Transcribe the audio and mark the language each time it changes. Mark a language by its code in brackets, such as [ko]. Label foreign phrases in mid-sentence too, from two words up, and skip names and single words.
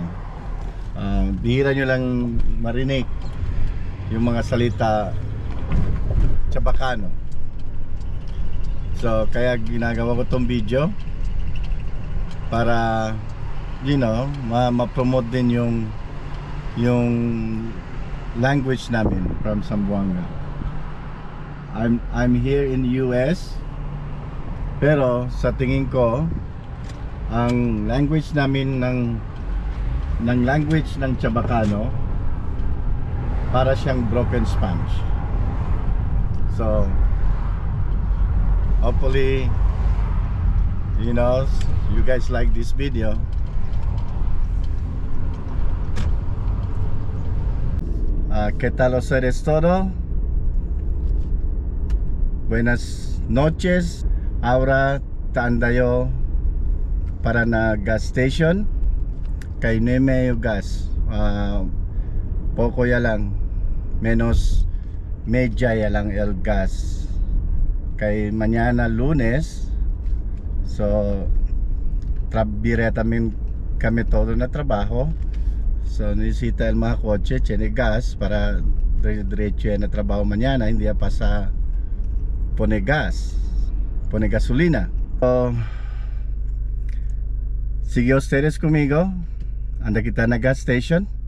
[tl] Bihira nyo lang marinig yung mga salita Chabacano. So kaya ginagawa ko tong video para ma-promote din yung language namin from Zamboanga. [en] I'm here in the US. [tl] Pero sa tingin ko ang language namin ng language ng Chabacano para siyang [en] broken Spanish. So hopefully you guys like this video. [cbk] ¿Qué tal ustedes todo? Buenas noches. Ahora tayo para na gas station kay Neme yung gas. Poco ya lang, menos media ya lang el gas kay mañana lunes. So kami todo na trabaho. So necesita el mga kotse tiene gas para diretso na trabaho mañana, [tl] hindi pa [cbk] sa pone gasolina. So, sigue ustedes conmigo. Anda kita na gas station.